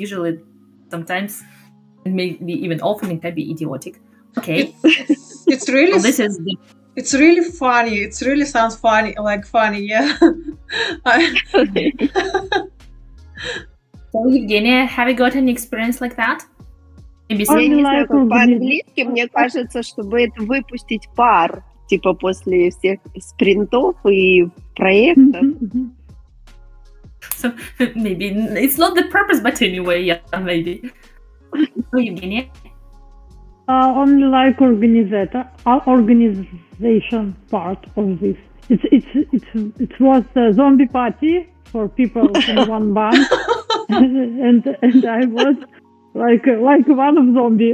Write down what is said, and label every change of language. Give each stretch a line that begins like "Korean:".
English: Usually, sometimes, and maybe even often, it can be idiotic. Okay, it's really. So this is. It's really funny. It really sounds funny, yeah. So, Evgenia, have you got any experience like that?
Russian: Я не знаю, как по-английски, мне кажется, чтобы это выпустить пар, типа после всех спринтов и проектов.
English: So maybe it's not the purpose, but anyway, yeah, maybe. So, Evgenia? Only like organization part of this. It was a zombie party for people in one band, and I was like one of zombie.